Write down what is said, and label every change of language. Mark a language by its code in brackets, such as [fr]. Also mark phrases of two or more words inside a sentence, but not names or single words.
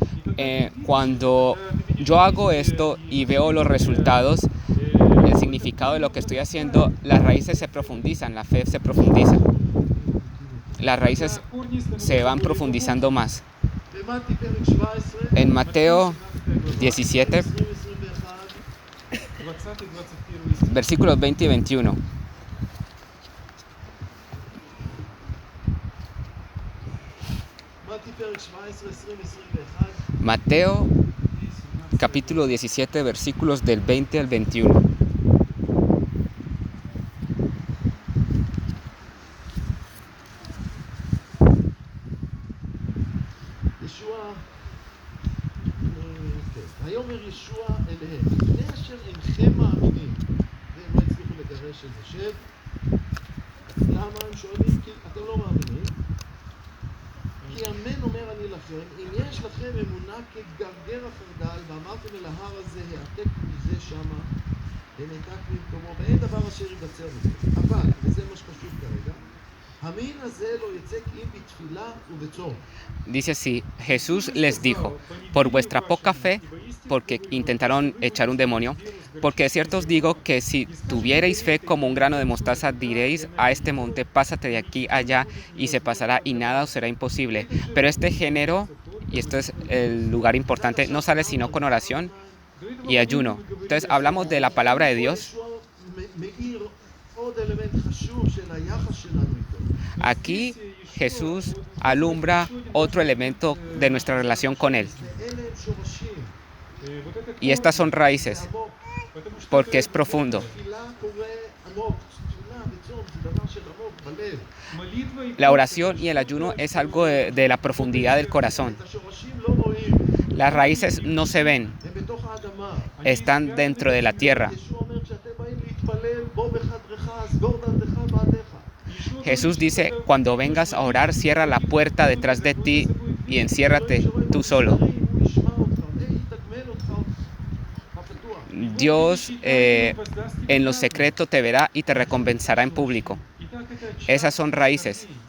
[es] Cuando yo hago esto y veo los resultados, el significado de lo que estoy haciendo, las raíces se profundizan, la fe se profundiza. Las raíces se van profundizando más. [he] במתי פרק 17, [es] En Mateo 17, 20-21 versículos 20 y 21. [he] מתי פרק 17, 20, 21. [es] Mateo capítulo 17, versículos del 20 al 21. [he] ישוע, ויאמר ישוע אליהם, מפני אשר אינכם מאמינים, והם לא הצליחו לגרש את זה שב. למה הם שואלים? כי אתם לא מאמינים. כי אמן אומר אני לכם, אם יש לכם אמונה כגרגר החרדל, ואמרתם אל ההר הזה, העתק מזה שמה, ונעתק ממקומו, ואין דבר אשר ייבצר מזה. אבל, וזה מה שחשוב כרגע, המין הזה לא יצא כי אם בתפילה ובצום. [es] Dice así, Jesús les dijo, por vuestra poca fe, porque intentaron echar un demonio, porque de cierto os digo que si tuvierais fe como un grano de mostaza, diréis a este monte, pásate de aquí allá, y se pasará, y nada os será imposible. Pero este género, y esto es el lugar importante, no sale sino con oración y ayuno. Entonces hablamos de la palabra de Dios. [he] מאיר עוד אלמנט חשוב של היחס שלנו איתו. [es] Aquí Jesús alumbra otro elemento de nuestra relación con Él. [he] ואלה הם שורשים. [es] Y estas son raíces, [he] עמוק. [es] porque es profundo. [he] תפילה קורה עמוק. תפילה וצום זה דבר של עמוק בלב. [es] La oración y el ayuno es algo de la profundidad del corazón. [he] את השורשים לא רואים. [es] Las raíces no se ven, [he] הם בתוך האדמה. [es] están dentro de la tierra. [he] ישוע אומר כשאתם באים להתפלל, בוא בחדרך, סגור דלתך בעדיך. [es] Jesús dice, cuando vengas a orar, cierra la puerta detrás de ti y enciérrate tú solo. Dios en lo secreto te verá y te recompensará en público. Esas son raíces.